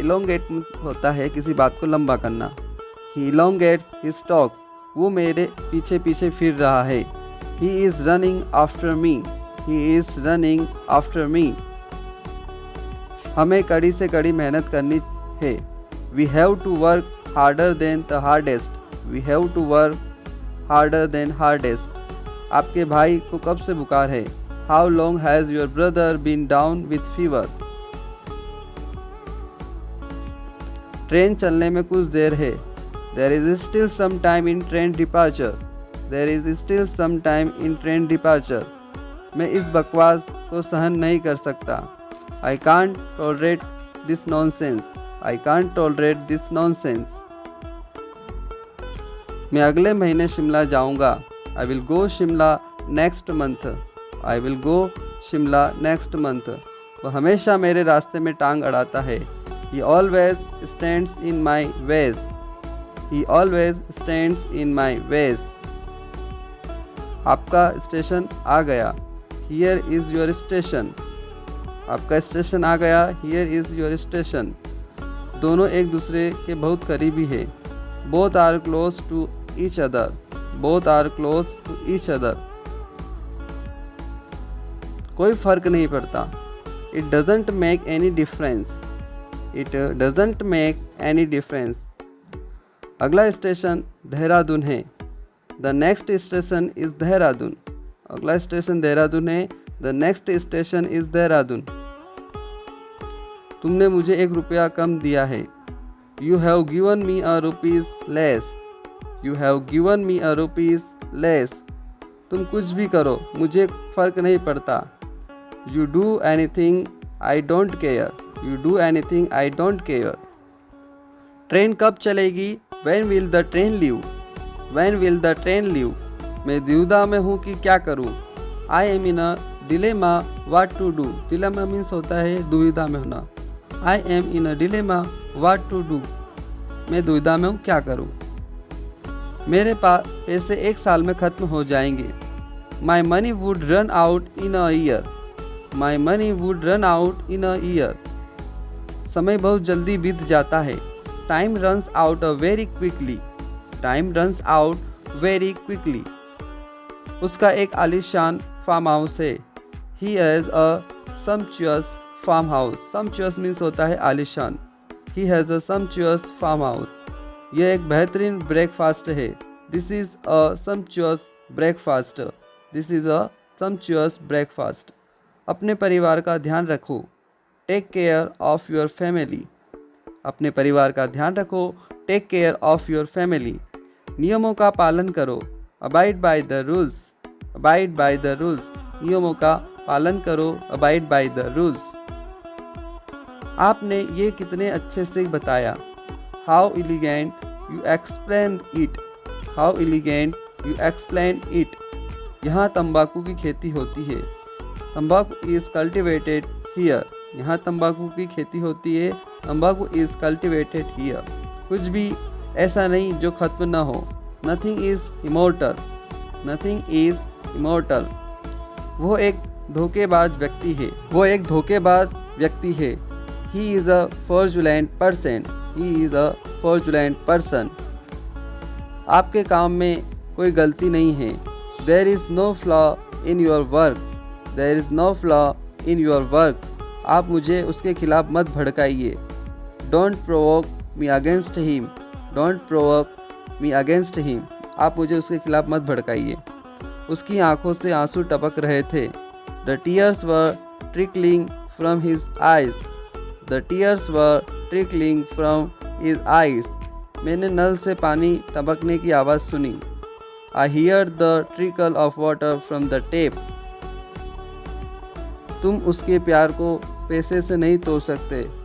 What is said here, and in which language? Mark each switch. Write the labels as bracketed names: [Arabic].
[Hindi] Elongate होता है किसी बात को लंबा करना। [English] He elongates his talks. [Hindi] वो मेरे पीछे पीछे फिर रहा है। [English] He is running after me. He is running after me. [Hindi] हमें कड़ी से कड़ी मेहनत करनी है। [English] We have to work harder than the hardest. We have to work harder than hardest. [Hindi] आपके भाई को कब से बुखार है? [English] How long has your brother been down with fever? [Hindi] Train चलने में कुछ देर है। [English] There is still some time in train departure. There is still some time in train departure. [Hindi] मैं इस बकवास को सहन नहीं कर सकता। [English] I can't tolerate this nonsense. I can't tolerate this nonsense. [Hindi] मैं अगले महीने शिमला जाऊंगा। [English] I will go Shimla next month. I will go Shimla next month. [Hindi] वह हमेशा मेरे रास्ते में टांग अड़ाता है। [English] He always stands in my ways. He always stands in my ways. [Hindi] आपका स्टेशन आ गया. [English] Here is your station. [Hindi] आपका स्टेशन आ गया. [English] Here is your station. [Hindi] दोनों एक दूसरे के बहुत करीबी है. [English] Both are close to each other. Both are close to each other. [Hindi] कोई फर्क नहीं पड़ता. [English] It doesn't make any difference. It doesn't make any difference. [Hindi] अगला स्टेशन देहरादून है. [English] The next station is Dehradun. [Hindi] अगला स्टेशन देहरादून है. [English] The next station is Dehradun. [Hindi] तुमने मुझे ₹1 कम दिया है. [English] You have given me ₹1 less. You have given me ₹1 less. [Hindi] तुम कुछ भी करो, मुझे फ़र्क नहीं पड़ता. [English] You do anything, I don't care. You do anything, I don't care. [Hindi] Train कब चलेगी? [English] When will the train leave? When will the train leave? [Hindi] मैं दुविधा में हूँ कि क्या करूँ. [English] I am in a dilemma what to do. [Hindi] Dilemma means होता है दुविधा में होना. [English] I am in a dilemma what to do. [Hindi] मैं दुविधा में हूँ क्या करूँ. मेरे पास पैसे 1 साल में ख़त्म हो जाएंगे. [English] My money would run out in a year. My money would run out in a year. [Hindi] समय बहुत जल्दी बीत जाता है. [English] Time runs out very quickly. Time runs out very quickly. [Hindi] उसका एक आलीशान फार्म हाउस है. [English] He has a sumptuous farm house. [Hindi] Sumptuous means होता है आलीशान. [English] He has a sumptuous farm house. [Hindi] यह एक बेहतरीन ब्रेकफास्ट है. [English] This is a sumptuous breakfast. This is a sumptuous breakfast. [Hindi] अपने परिवार का ध्यान रखो. [English] Take care of your family. [Hindi] अपने परिवार का ध्यान रखो. [English] Take care of your family. [Hindi] नियमों का पालन करो. [English] Abide by the rules. Abide by the rules. [Hindi] नियमों का पालन करो. [English] Abide by the rules. [Hindi] आपने ये कितने अच्छे से बताया. [English] How elegant you explained it. How elegant you explained it. [Hindi] यहाँ तंबाकू की खेती होती है. [English] Tambaku is cultivated here. [Hindi] यहाँ तंबाकू की खेती होती है. [English] तंबाकू is cultivated here. [Hindi] कुछ भी ऐसा नहीं जो ख़त्म न हो. [English] Nothing is immortal. Nothing is immortal. [Hindi] वो एक धोखेबाज व्यक्ति है. वो एक धोखेबाज व्यक्ति है. [English] He is a fraudulent person. He is a fraudulent person. [Hindi] आपके काम में कोई गलती नहीं है. [English] There is no flaw in your work. There is no flaw in your work. [Hindi] आप मुझे उसके खिलाफ मत भड़काइए. [English] Don't provoke me against him. Don't provoke me against him. [Hindi] आप मुझे उसके खिलाफ मत भड़काइए. उसकी आंखों से आंसू टपक रहे थे. [English] The tears were trickling from his eyes. The tears were trickling from his eyes. [Hindi] मैंने नल से पानी टपकने की आवाज़ सुनी. [English] I heard the trickle of water from the tap. [Hindi] तुम उसके प्यार को पैसे से नहीं तोड़ सकते.